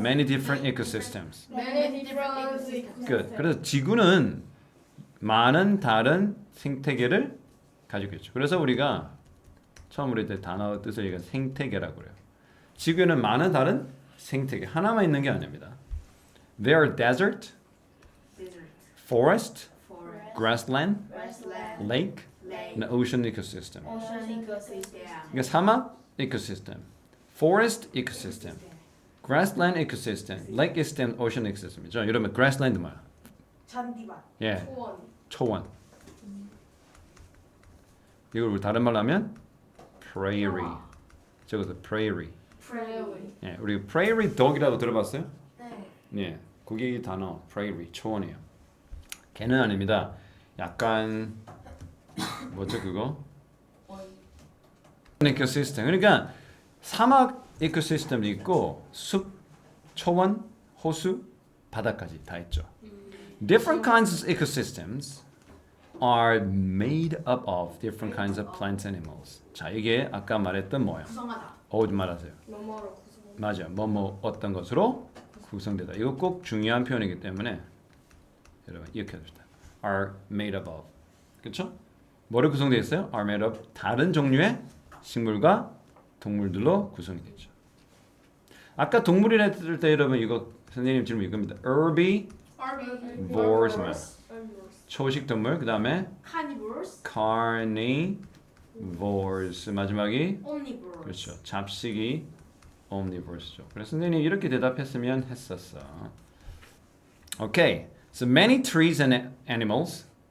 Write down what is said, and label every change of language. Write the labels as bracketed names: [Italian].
[English] many different ecosystems. many different ecosystems. Good. [Korean] 그래서 지구는 많은 다른 생태계를 가지고 있죠. 그래서 우리가 처음 우리 때 단어 뜻을 얘기한 생태계라고 그래요. 지구에는 많은 다른 생태계 하나만 있는 게 아닙니다. [English] There are desert, Desert, forest, forest, grassland, grassland, lake, lake, and ocean ecosystem. ocean ecosystem, [Korean] 그러니까 사막 [English] ecosystem, forest ecosystem, grassland ecosystem, lake ecosystem, ocean ecosystem이죠. [Korean] 여러분 grassland 뭐야? 잔디밭, 예, 초원, 초원. 이걸 우리 다른 말로 하면 prairie. 저것도 prairie. [English] prairie. [Korean] 예, 우리 prairie dog이라고 들어봤어요? 네. 예, 그게 단어 prairie 초원이에요. 걔는 아닙니다. 약간 뭐죠 그거? ecosysteem. 그러니까 사막 ecosystems 있고 숲, 초원, 호수, 바다까지 다 있죠. [English] Different kinds of ecosystems are made up of different kinds of plants and animals. [Korean] 자, 이게 아까 말했던 뭐예요? 구성하다. 어디 말하세요? 뭐뭐로 구성. 맞아. 뭐뭐 어떤 것으로 구성되다. 이거 꼭 중요한 표현이기 때문에 여러분 이렇게 합시다. [English] Are made up of. [Korean] 그렇죠? 뭐를 구성되어 있어요? [English] Are made of [Korean] 다른 종류의 식물과 동물들로 구성이 되죠. 아까 동물이라 했을 때 여러분 이거 선생님 질문 이겁니다. Herbivores 뭐야? 초식 동물. 그다음에 [English] carnivores, carnivores [Korean] 마지막이 [English] omnivores. [Korean] 그렇죠. 잡식이 omnivores죠. 그래서 선생님이 이렇게 대답했으면 했었어. [English] Okay. So many trees and animals.